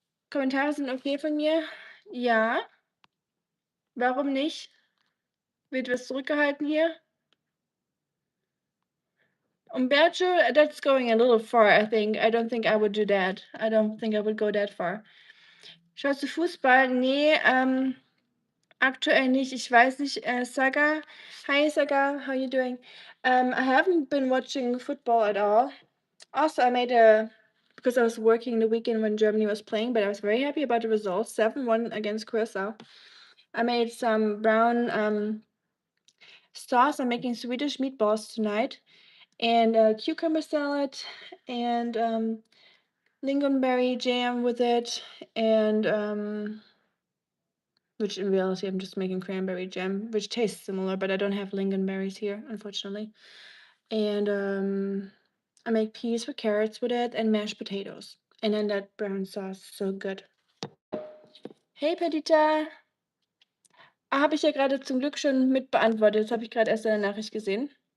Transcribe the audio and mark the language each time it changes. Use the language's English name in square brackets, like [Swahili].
[German] Kommentare sind okay von mir? Ja. Warum nicht? Wird was zurückgehalten hier? [English] Umberto, that's going a little far, I think. I don't think I would do that. I don't think I would go that far. [German] Schaust du Fußball? Nee, aktuell nicht. Ich weiß nicht. Saga. Hi, Saga. [English] How you doing? I haven't been watching football at all. Also, I made because I was working the weekend when Germany was playing, but I was very happy about the results. 7-1 against Curacao. I made some brown sauce. I'm making Swedish meatballs tonight, and cucumber salad, and lingonberry jam with it, and which in reality I'm just making cranberry jam, which tastes similar, but I don't have lingonberries here, unfortunately. And I make peas with carrots with it and mashed potatoes. And then that brown sauce, so good. [German] Hey Perdita, habe ich ja gerade zum Glück schon mit beantwortet. Das habe ich gerade erst in der Nachricht gesehen.